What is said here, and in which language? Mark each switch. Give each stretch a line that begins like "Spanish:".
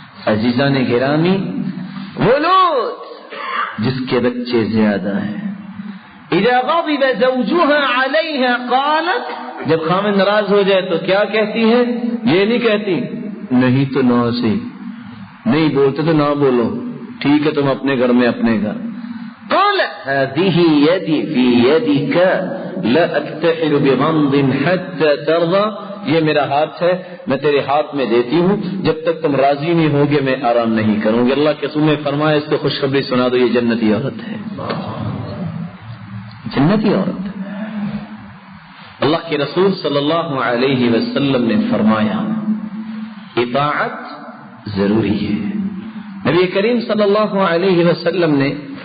Urdu: عزیزان گرامی، وہ لوگ جس کے بچے زیادہ ہیں
Arabic: اذا غضب زوجها عليها قالت،
Urdu: جب خامن ناراض ہو جائے تو کیا کہتی ہے؟ یہ نہیں کہتی نہیں تو نہ سے نہیں بولتے تو نہ بولو، ٹھیک ہے تم اپنے گھر میں اپنے گھر.
Arabic: قالت هذه يدي في يدك لا اكتحل بغمض حتى ترضى.
Urdu: یہ میرا ہاتھ ہے، میں تیرے ہاتھ میں دیتی ہوں، جب تک تم راضی نہیں ہوگے میں آرام نہیں کروں گی. اللہ کے رسول نے فرمایا اس کو خوشخبری سنا دو، یہ جنتی عورت ہے. جنتی عورت. اللہ کے رسول صلی اللہ علیہ وسلم نے فرمایا اطاعت ضروری ہے. نبی کریم صلی اللہ علیہ وسلم نے